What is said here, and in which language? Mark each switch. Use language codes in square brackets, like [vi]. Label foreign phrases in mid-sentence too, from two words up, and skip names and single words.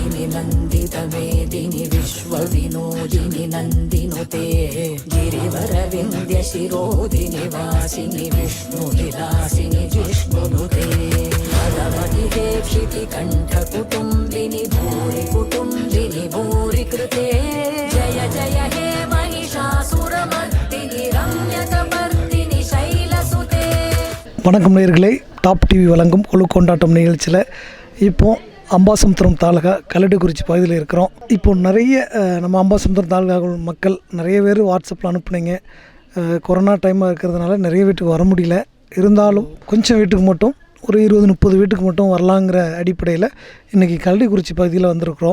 [sa] नन्दितमेदिनि विश्वविनोदिनि नन्दिनुते गिरिवरविन्द्यशिरोदिनि वासिनि विष्णुविलासिनि जिष्णुनुते पदमतिहेक्षितिकण्ठकुटुम्बिनि भूरि कुटुम्बिनि भूरि कृते जय जय हे महिषासुरमर्दिनि रम्यकपर्दिनि शैलसुते. [ta] வணக்கம் நேயர்களே, டாப் டிவி வழங்கும் குழு கொண்டாட்டம் நிகழ்ச்சியில் இப்போது அம்பாசமுத்திரம் தாலுகா கல்லடைக்குறிச்சி பகுதியில் இருக்கிறோம். இப்போது நிறைய நம்ம அம்பாசமுத்திரம் தாலுகா மக்கள் நிறைய பேர் வாட்ஸ்அப்பில் அனுப்புனீங்க. கொரோனா டைமாக இருக்கிறதுனால நிறைய வீட்டுக்கு வர முடியல. இருந்தாலும் கொஞ்சம் வீட்டுக்கு மட்டும் ஒரு 20-30 வீட்டுக்கு மட்டும் வரலாங்கிற அடிப்படையில் இன்றைக்கி கல்லடைக்குறிச்சி பகுதியில் வந்திருக்கிறோம்.